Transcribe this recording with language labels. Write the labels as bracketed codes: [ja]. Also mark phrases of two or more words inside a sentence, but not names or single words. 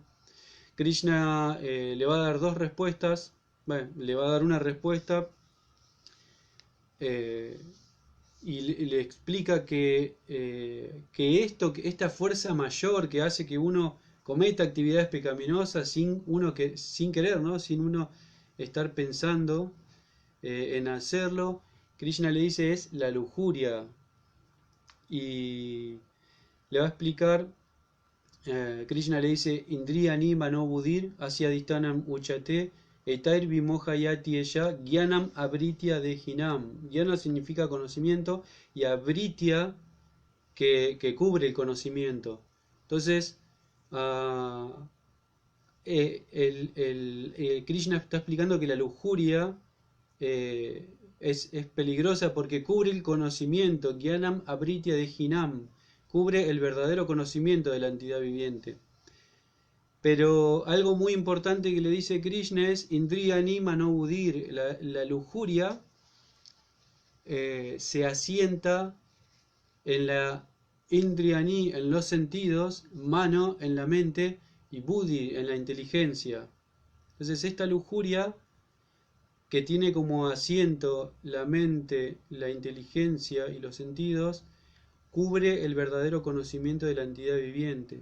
[es] Krishna le va a dar dos respuestas, bueno, le va a dar una respuesta eh, y le explica que esta fuerza mayor que hace que uno cometa actividades pecaminosas sin querer, ¿no? Sin uno estar pensando en hacerlo, Krishna le dice es la lujuria. Y le va a explicar, Krishna le dice, [sa] इन्द्रियाणि मनो बुद्धिः अस्य अधिष्ठानम् उच्यते एतैः विमोहयति एषः ज्ञानम् आवृत्य देहिनम्. [es] Gyana significa conocimiento y abritya que cubre el conocimiento. Entonces, Krishna está explicando que la lujuria es peligrosa porque cubre el conocimiento, [sa] ज्ञानम् आवृत्य देहिनम्, [es] cubre el verdadero conocimiento de la entidad viviente. Pero algo muy importante que le dice Krishna es [sa] इन्द्रियाणि मनो बुद्धिः, [es] la lujuria se asienta en la Indriyani, en los sentidos, mano en la mente y buddhi en la inteligencia. Entonces esta lujuria que tiene como asiento la mente, la inteligencia y los sentidos, cubre el verdadero conocimiento de la entidad viviente.